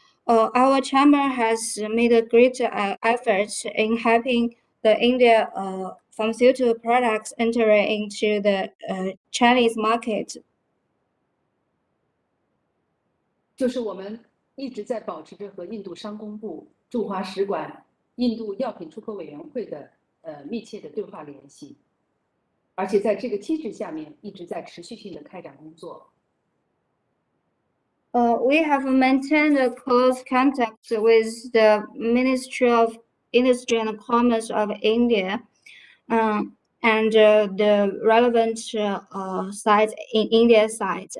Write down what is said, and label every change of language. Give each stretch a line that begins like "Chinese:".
English: Our chamber has made a great effort in helping the India pharmaceutical products enter into the Chinese market.
Chinese: 就是我们一直在保持着和印度商工部、驻华使馆、印度药品出口委员会的密切的对话联系，而且在这个机制下面一直在持续性的开展工作。
English: We have maintained a close contact with the Ministry of Industry and Commerce of India, and the relevant sites in India side.